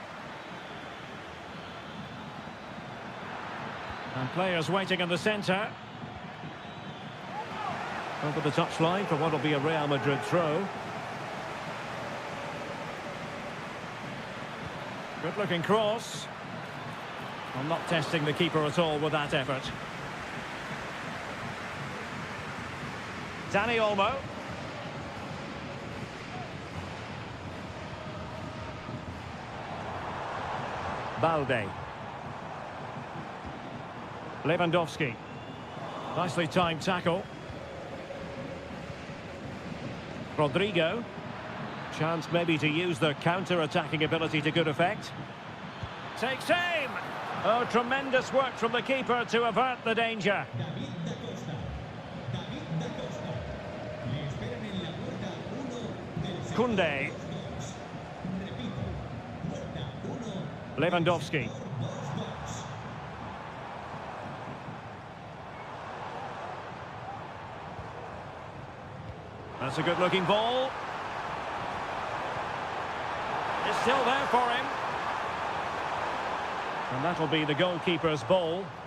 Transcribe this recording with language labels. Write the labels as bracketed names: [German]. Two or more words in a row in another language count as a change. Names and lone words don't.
[English] And players waiting in the centre. Over the touchline for what will be a Real Madrid throw. Good looking cross. I'm not testing the keeper at all with that effort. Dani Olmo. Balde. Lewandowski. Nicely timed tackle. Rodrigo. Chance maybe to use their counter-attacking ability to good effect. Takes aim. Oh, tremendous work from the keeper to avert the danger. David da Costa. David da Costa. [Spanish] Le esperan en la puerta 1 del sector Koundé. 2-2. Repito, puerta 1. [English] Lewandowski. 2-2. That's a good-looking ball. It's still there for him. And that'll be the goalkeeper's ball.